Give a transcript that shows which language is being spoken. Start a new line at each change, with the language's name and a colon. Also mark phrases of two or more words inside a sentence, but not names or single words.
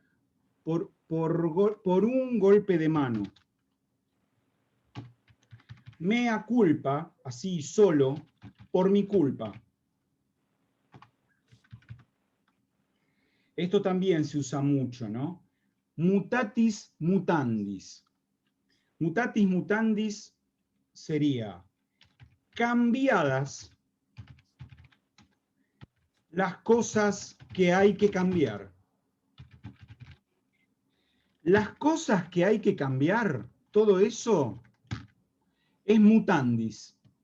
Spanish: Por un golpe de mano.
Latin: Mea culpa,
Spanish: así solo, por mi culpa. Esto también se usa mucho, ¿no?
Latin: Mutatis mutandis. Mutatis mutandis
Spanish: sería cambiadas las cosas que hay que cambiar. Las cosas que hay que cambiar, todo eso es mutandis.